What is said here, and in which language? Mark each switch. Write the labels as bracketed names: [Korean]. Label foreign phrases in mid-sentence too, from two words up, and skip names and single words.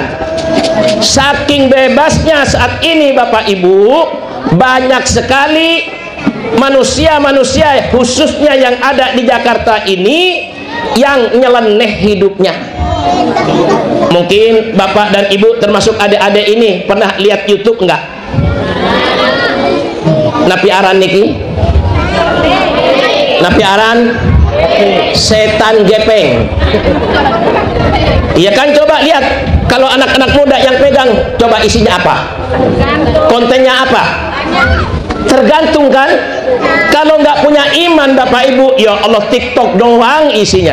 [Indonesian] Saking bebasnya saat ini Bapak Ibu, banyak sekali manusia-manusia khususnya yang ada di Jakarta ini yang nyeleneh hidupnya. Mungkin Bapak dan Ibu termasuk adik-adik ini pernah lihat YouTube enggak? [Javanese] Napi aran niki? Napi aran setan gepeng. [Indonesian] Iya kan, coba lihat kalau anak-anak muda yang pegang, coba isinya apa? Kontennya apa? Tergantung kan. Kalau nggak punya iman Bapak Ibu, ya Allah TikTok doang isinya.